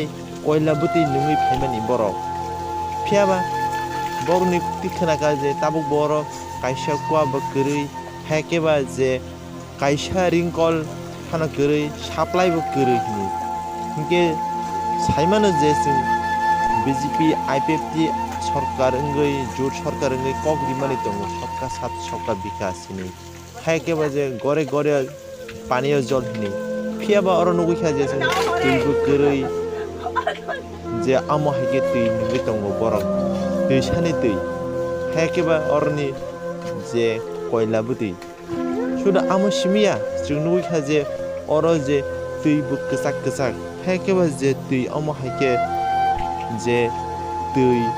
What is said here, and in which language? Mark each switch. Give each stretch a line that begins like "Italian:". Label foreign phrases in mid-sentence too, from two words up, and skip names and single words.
Bodo: कयला बुतुय नोंगै फायमानि बरक फियाबा बरनि कुक्ति खोनाका जे ताबुक बर कायसा कुवा बकरै हायकेबा जे कायसा रिंकल थाना करै साप्लाय बकरै हिनि हिंके साइमानो जे जों बिजेपि आइपिएफटि सरकार ओंगै जुट सरकार ओंगै कक रिमानि दङ
Hindi: सबका साथ सबका बिकास
Bodo: हिनि हायकेबा जे गरे गरे पानिया जल हिनि फियाबा अर नुगैखा जे जों दैबो गोरै जे आमो हायके दै नोंगै दङ बरक दैसानि दै हायकेबा अरनि जे कयलाबो दै शुद्ध आमो सिमिया जों नुगैखा जे अर जे दैबो कसाक कसाक हायकेबा जे दै अमो हायके जे दै